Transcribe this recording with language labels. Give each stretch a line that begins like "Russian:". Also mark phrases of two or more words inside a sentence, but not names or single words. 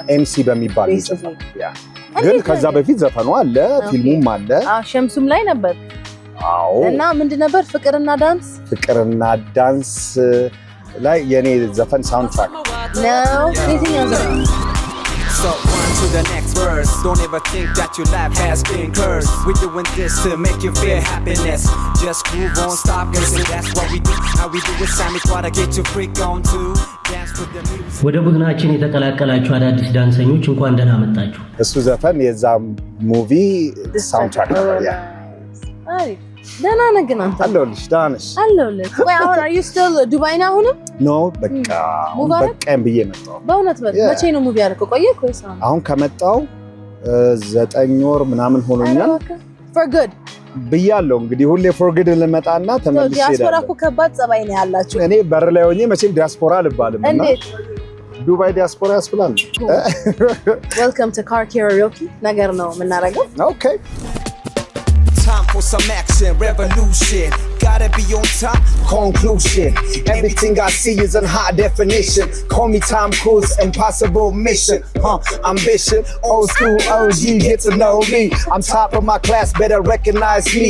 Amharic: MC በሚባል ልጅ ያ ግን ከዛ በፊት ዘፈኑ አለ ፊልሙም አለ ሸምሱም ላይ ነበር አዎ እና ምንድን ነበር ፍቅርና ዳንስ ላይ የኔ ዘፈን
English: sound track
Amharic: ነው የትኛው ዘፈን
English: on to the next verse. Don't ever think that your life has been cursed. We're doing this to make you feel happiness. Just groove on, stop cursing. That's what we do. How we do it, Sammy, try to get you freak on too. Dance with the music.
Amharic: ወደ ቡድናችን የተቀላቀላችሁ አዳዲስ ዳንሰኞች እንኳን ደህና መጣችሁ። እሱ ዘፈን የዛ
English: movie soundtrack
Amharic: ነበር። ያ አይ ደህና ነህ ግን አንተ? አለሁልሽ። ደህና ነሽ? አለሁልህ። ወይ አሁን
English: are you still
Amharic: ዱባይ ነህ አሁንም? ኖ በቃ በቃም ብዬ መጣሁ። በእውነት መቼ ነው ሙቪ ያደረገው? ቆየህ ወይስ አሁን ከመጣሁ 9 ወር ምናምን ሆኖኛል።
English: for good
Amharic: ብያለሁ እንግዲህ ሁሌ
English: for good
Amharic: ልመጣና ተመልሼ እሄዳለሁ። ዲያስፖራ እኮ ከባድ ጸባይ ነው ያላችሁ። እኔ በር ላይ ሆኜ መቼም ዲያስፖራ አልባልም እና እንዴት ዱባይ ዲያስፖራ ያስብላል።
English: welcome to car karaoke
Amharic: ነገር ነው የምናደርገው። ኦኬ
English: Time for some action, revolution. Gotta be on top. Conclusion. Everything I see is in high definition. Call me Tom Cruise, impossible mission. Ambition. Old school OG, get to know me. I'm top of my class, better recognize me.